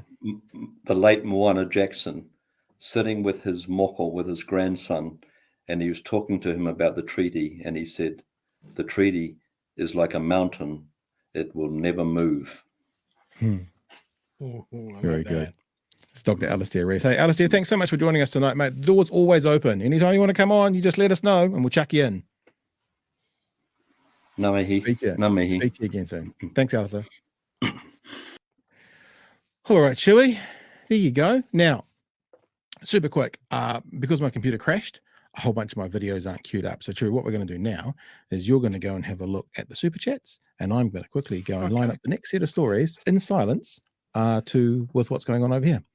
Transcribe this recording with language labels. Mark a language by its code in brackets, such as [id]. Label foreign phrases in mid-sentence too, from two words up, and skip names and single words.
[en] The late Moana Jackson, sitting with his moko, with his grandson, and he was talking to him about the treaty, and he said, the treaty is like a mountain. It will never move. Very good. It's Dr. Alistair Reese. Hey, Alistair, thanks so much for joining us tonight, mate. The door's always open. Anytime you want to come on, you just let us know and we'll chuck you in. [mi] Ngā mihi. [en] Speak to you. [mi] Ngā mihi. [en] Speak to you again soon. Thanks, Alistair. All right, Chewy, there you go. Now, super quick, because my computer crashed, a whole bunch of my videos aren't queued up. So, Chewy, what we're going to do now is you're going to go and have a look at the super chats, and I'm going to quickly go and line up the next set of stories in silence with what's going on over here.